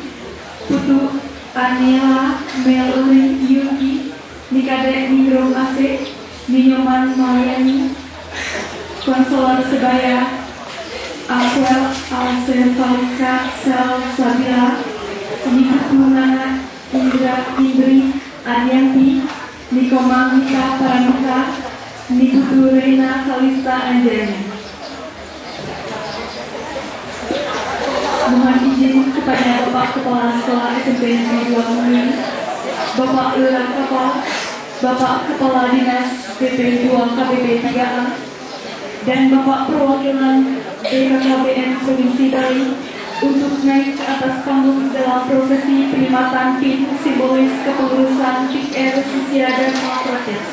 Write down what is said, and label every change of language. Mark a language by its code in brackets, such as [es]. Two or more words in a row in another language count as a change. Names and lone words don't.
[id] Putu Anila Meluri Yuki, Nikade Ningrum Asik, Ninyoman Malayani, Konselor Sebaya Akwel Alsevalika Sel Sabila, Niputu Nana Indri Arianti, Nikomang Mika Paramita, Niputu Reina Kalista Anjani. Mohon izin kepada Bapak Kepala Sekolah SMP Negeri 2 Mui, Bapak Lurah Kapal, Bapak Kepala Dinas PP 2 KPP 3A, dan Bapak Perwakilan BKKBN Provinsi Bali untuk naik ke atas panggung dalam prosesi penyematan PIN simbolis kepengurusan PIKR Sisya Dharma Pratyaksa.